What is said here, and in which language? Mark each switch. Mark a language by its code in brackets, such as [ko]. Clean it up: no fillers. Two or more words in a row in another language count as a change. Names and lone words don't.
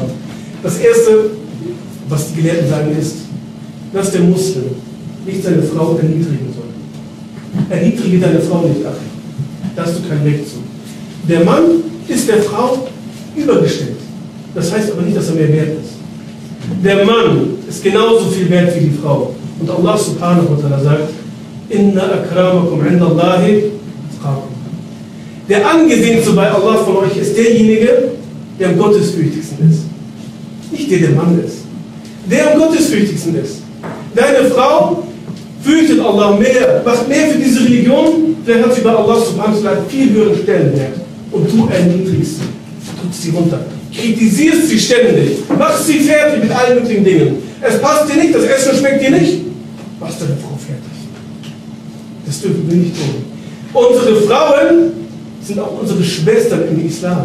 [de] Das Erste, was die Gelehrten sagen, ist, dass der Muslim nicht seine Frau erniedrigen soll. Erniedrige deine Frau nicht, ach. Da hast du kein Recht zu. Der Mann ist der Frau übergestellt. Das heißt aber nicht, dass er mehr wert ist. Der Mann ist genauso viel wert wie die Frau. Und Allah [ar] سبحانه وتعالى [de] sagt, [ar] إن أكرمكم عند الله أتقاكم. [de] Der Angesehenste bei Allah von euch ist derjenige, der am gottesfürchtigsten ist. Nicht der Mann ist. Der am gottesfürchtigsten ist. Deine Frau fürchtet Allah mehr, macht mehr für diese Religion, vielleicht hat sie bei Allah [ar] سبحانه وتعالى [de] viel höheren Stellenwert. Und du erniedrigst sie, drückst sie runter, kritisierst sie ständig, machst sie fertig mit allen möglichen Dingen. Es passt dir nicht, das Essen schmeckt dir nicht, machst deine Frau fertig. Das dürfen wir nicht tun. Unsere Frauen sind auch unsere Schwestern im Islam.